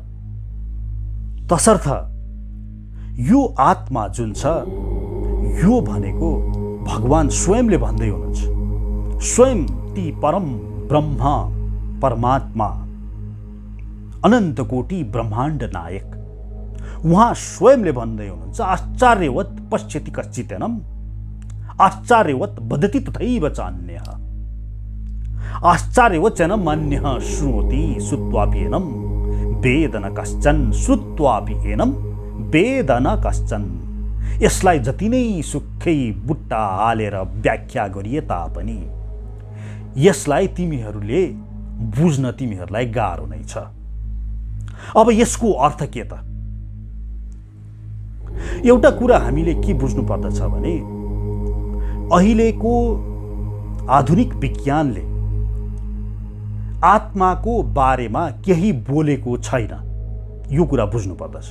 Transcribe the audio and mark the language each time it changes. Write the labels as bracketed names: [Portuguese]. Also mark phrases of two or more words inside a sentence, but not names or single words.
[Nepali] तसर्थ यो आत्मा जुन छ यो भनेको भगवान स्वयंले भन्दै हुनुहुन्छ। स्वयं ती परम ब्रह्म परमात्मा अनन्त कोटि ब्रह्माण्ड नायक उहाँ स्वयंले भन्दै हुनुहुन्छ, [Sanskrit] आश्चर्यवत् पश्यति कश्चिदेनम् आश्चर्यवत् वदति तथैव चान्यः आश्चर्यवचनं मन्यः शृणोति श्रुत्वापि एनं वेद न कश्चन श्रुत्वापि एनं वेद न कश्चन। [Nepali] यसलाई जति नै सुक्खै बुट्टा हालेर व्याख्या गरिए तापनि यसलाई तिमीहरूले बुझ्न तिमीहरूलाई गाह्रो नै छ। अब यसको अर्थ के त? एउटा कुरा हामीले के बुझ्नु पर्दछ भने अहिलेको आधुनिक विज्ञानले आत्माको बारेमा केही बोलेको छैन, यो कुरा बुझ्नु पर्दछ।